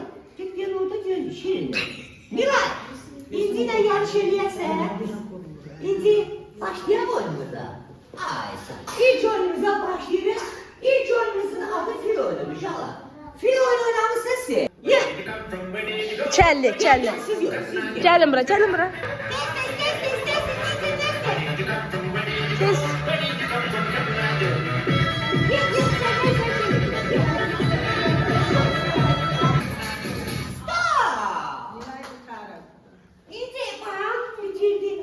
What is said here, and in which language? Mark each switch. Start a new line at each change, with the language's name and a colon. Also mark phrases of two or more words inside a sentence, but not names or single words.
Turkish: Get gel orada gel. Şirin. Nilay.
Azerbaijani: İnci ilə yarış eləyəsən. İnci başlayaq oyunumuza. Ay sən. İlk oyunumuza başlayırıq. İlk oyunumuzun adı fil oyunu uşaqlar. Fil oyunu oynamısınız siz. Kelli.
Turkish: Siz yok.
Azerbaijani: Gelin bura.
Turkish: İnci bak bitirdi.